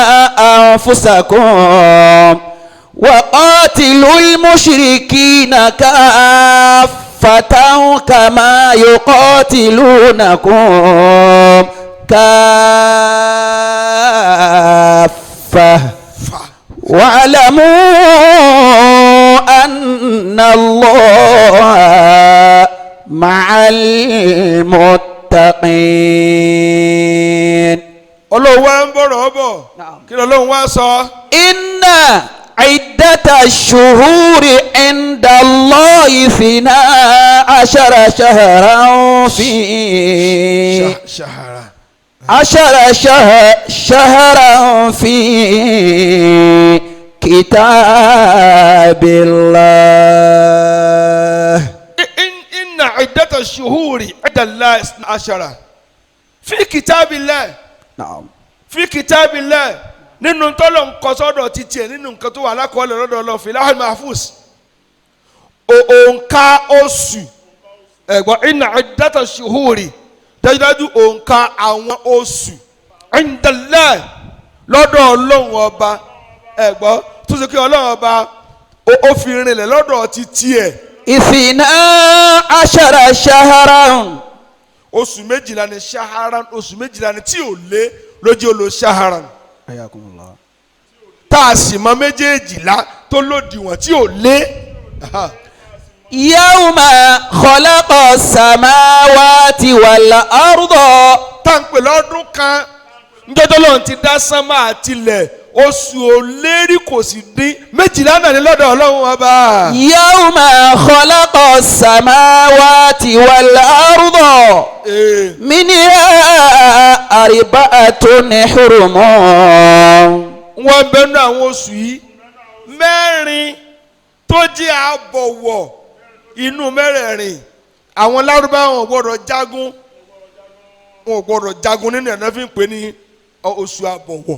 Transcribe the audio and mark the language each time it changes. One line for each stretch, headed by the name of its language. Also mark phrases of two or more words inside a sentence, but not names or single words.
Arabic: أنفسكم وقاتلوا المشركين كافة كما يقاتلونكم كافة واعلموا أن الله مع المتقين.
Yoruba: Ọlọ́run wá ń bọ̀rọ̀ bọ̀ kí Ọlọ́run wá sọ.
Arabic: إن عدة الشهور عند الله 12 شهرا في شهرا 10 شهرا في كتاب الله. إن عدة الشهور عند الله 12 في كتاب الله. نعم. في كتاب الله
Yoruba: nínú tọ́lọ̀ nǹkan sọ́dọ̀ ti tiẹ̀ nínú nǹkan tó wà lákọọ́lẹ̀ lọ́dọ̀ Ọlọ́run fi
Arabic: لوح محفوظ
Yoruba: òǹkà oṣù ẹ̀gbọ́n
Arabic: إن عدة الشهور
Yoruba: dájúdájú òǹkà àwọn oṣù indallah lọ́dọ̀ Ọlọ́run ọba ẹ̀gbọ́n tó ṣe kí Ọlọ́run ọba ó fi rinlẹ̀ lọ́dọ̀ ti tiẹ̀.
Arabic: 12 شهرا.
Yoruba: oṣù méjìlá ni shaharan oṣù méjìlá ni tí ò lé lójú olo shaharan.
Arabic: Ayakumullah.
Yoruba: tá a sì mọ méjèèjìlá tó lòdìwọ̀n tí ò lé.
Arabic: يوم خلق السماوات والأرض.
Yoruba: tá n pè lọ́dún kan njọ́jọ́ lọ́run ti dá sánmà àtilẹ̀ oṣù òlérí kò sì dín méjìlá náà ní lọ́dọ̀ Ọlọ́run ọba.
Arabic: يوم خلق السماوات والأرض. منها أربعة حرم.
Yoruba: wọ́n bẹnu àwọn oṣù yìí mẹ́rin tó jẹ́ àbọ̀wọ̀ inú mẹ́rẹ̀ẹ̀rin àwọn Lárúbáwá wọn gbọ́dọ̀ jagun nínú ẹ̀ náà fi ń pè ní oṣù àbọ̀wọ̀.